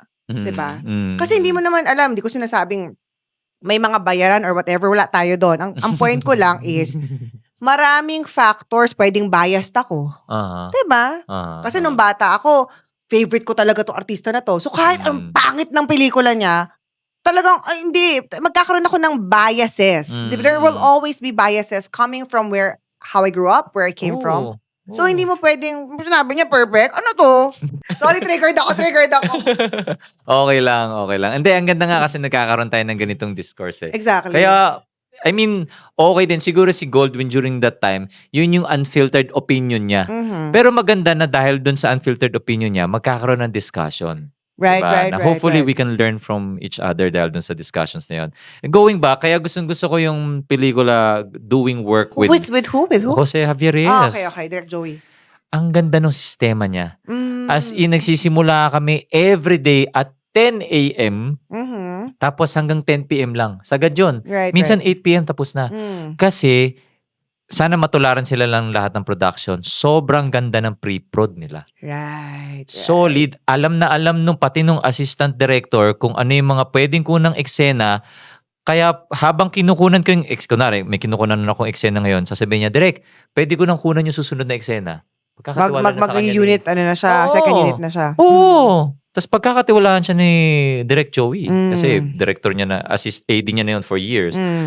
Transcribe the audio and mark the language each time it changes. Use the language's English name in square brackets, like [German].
[Filipino] Diba? Kasi hindi mo naman alam, hindi ko sinasabing, may mga bayaran or whatever, wala tayo doon. Ang point ko lang is, maraming factors pwedeng biased ako. Diba? Kasi nung bata ako, favorite ko talaga tong artista na to. So kahit ang pangit ng pelikula niya, talagang, hindi, magkakaroon ako ng biases. Diba? [English] There will always be biases coming from how I grew up, where I came from. [Filipino] So hindi mo pwedeng, sinabi niya perfect, ano to? Sorry, triggered ako. Okay lang. Hindi, ang ganda nga kasi nagkakaroon tayo ng ganitong discourse eh. [English] Exactly. [Filipino] Kaya, I mean, okay din. Siguro si Goldwyn [English] during that time, [Filipino] yun yung unfiltered opinion niya. Pero maganda na dahil dun sa unfiltered opinion niya, magkakaroon ng discussion. [English] Right. Na hopefully we can learn from each other [Filipino] dahil dun sa discussions na yun. Going back, kaya gusto ko yung pelikula Doing Work with [English] With who? Jose Javier Reyes. Okay, Direct Joey. [Filipino] Ang ganda ng sistema niya. As in, nagsisimula kami everyday at 10 a.m. Tapos hanggang 10 p.m. lang. Sagad yun. [English] Right, [Filipino] Minsan 8 p.m. tapos na. Kasi, sana matularan sila lang lahat ng production. Sobrang ganda ng pre-prod nila. [English] Right. [Filipino] Solid. Alam na alam nung pati nung assistant director kung ano yung mga pwedeng kunang eksena. Kaya habang kinukunan ko yung kunwari, may kinukunan na akong eksena ngayon, sasabihin niya, Direk, pwede ko nang kunan yung susunod na eksena. Pagkakatiwala na sa kanya. Mag-unit, second unit na siya. Oo. Tapos pagkakatiwalaan siya ni Direct Joey. Kasi director niya na, AD niya na yun for years.